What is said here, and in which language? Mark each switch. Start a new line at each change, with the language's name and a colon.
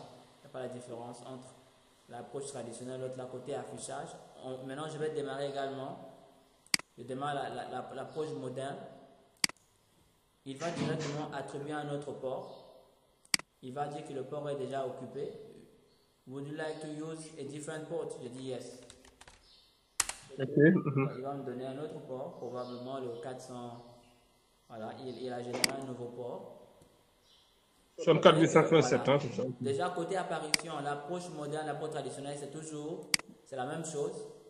French: Il n'y a pas la différence entre l'approche traditionnelle et l'autre, la côté affichage. Maintenant, je vais démarrer également. Je démarre l'approche moderne. Il va directement attribuer un autre port. Il va dire que le port est déjà occupé.
English: Would you like to use a different port?
French: Je dis yes. Il va me donner un autre port, probablement le 400. Voilà, il a généré un nouveau port. 487, voilà. hein, c'est ça. Déjà, côté apparition, l'approche moderne, l'approche traditionnelle, c'est la même chose.